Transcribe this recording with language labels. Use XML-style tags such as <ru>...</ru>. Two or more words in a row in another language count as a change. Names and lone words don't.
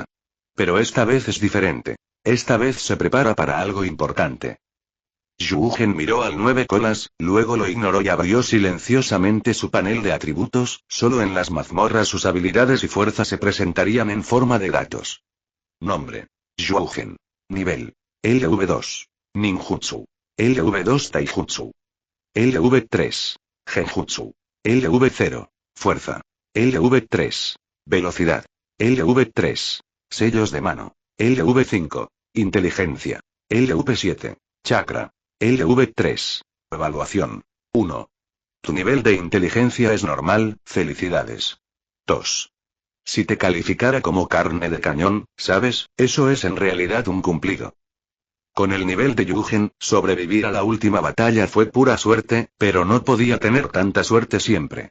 <es>Pero esta vez es diferente. Esta vez se prepara para algo importante. Yugen miró al 9 colas, luego lo ignoró y abrió silenciosamente su panel de atributos. Solo en las mazmorras sus habilidades y fuerza se presentarían en forma de datos. Nombre: Yugen. Nivel: LV2. Ninjutsu: LV2 Taijutsu. LV3. Genjutsu: LV0. Fuerza: LV3. Velocidad: LV3. Sellos de mano: LV5. Inteligencia: LV7. Chakra: LV3. Evaluación: 1. Tu nivel de inteligencia es normal, felicidades. 2. Si te calificara como carne de cañón, ¿sabes? Eso es en realidad un cumplido. Con el nivel de Yugen, sobrevivir a la última batalla fue pura suerte, pero no podía tener tanta suerte siempre.</es>